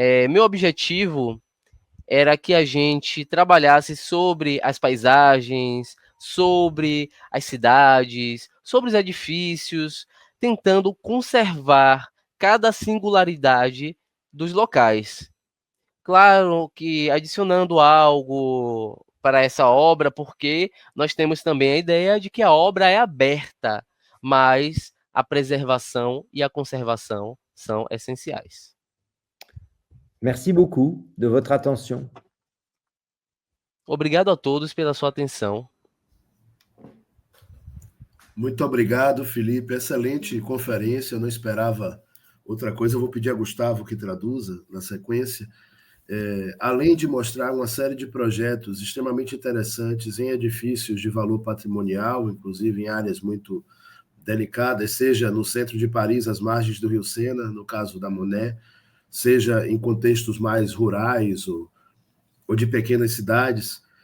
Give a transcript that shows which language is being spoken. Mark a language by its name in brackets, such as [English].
[Portuguese] Meu objetivo era que a gente trabalhasse sobre as paisagens, sobre as cidades, sobre os edifícios, tentando conservar cada singularidade dos locais. Claro que adicionando algo para essa obra, porque nós temos também a ideia de que a obra é aberta, mas a preservação e a conservação são essenciais. [French] Merci beaucoup de votre attention. [Portuguese] Obrigado a todos pela sua atenção. Muito obrigado, Felipe. Excelente conferência. Eu não esperava outra coisa. Eu vou pedir a Gustavo que traduza na sequência. Além de mostrar uma série de projetos extremamente interessantes em edifícios de valor patrimonial, inclusive em áreas muito delicadas, seja no centro de Paris, às margens do Rio Sena, no caso da Monet, seja em contextos mais rurais ou de pequenas cidades,